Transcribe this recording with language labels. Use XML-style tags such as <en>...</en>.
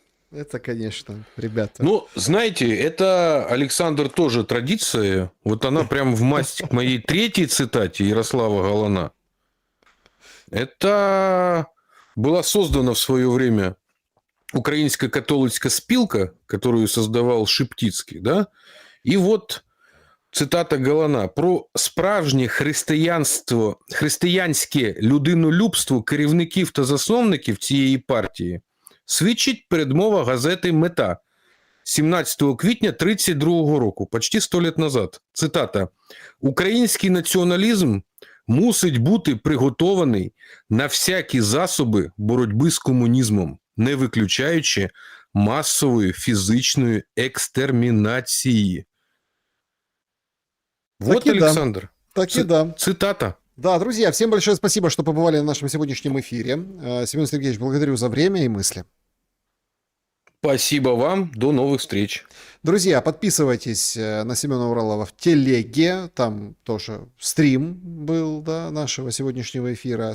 <ru>Это, конечно, ребята. Ну, знаете, это, Александр, тоже традиция. Вот она прям в масть к моей третьей цитате Ярослава Галана. Это была создана в свое время украинская католицкая спилка, которую создавал Шептицкий, да, и вот цитата Галана:</ru> <uk>«Про справжнє християнське людинолюбство керівників та засновників цієї партії свідчить передмова газети «Мета» 17 квітня 1932 року,</uk> <ru>почти 100 лет назад.</ru> <uk>Цитата: «Український націоналізм мусить бути приготований на всякі засоби боротьби з комунізмом, не виключаючи масової фізичної екстермінації».</uk> <ru>Вот, Так и да. Александр. Так и да. Цитата. Да, друзья, всем большое спасибо, что побывали на нашем сегодняшнем эфире. Семен Сергеевич, благодарю за время и мысли. Спасибо вам. До новых встреч. Друзья, подписывайтесь на Семена Уралова в телеге. Там тоже стрим был, да, нашего сегодняшнего эфира.</ru>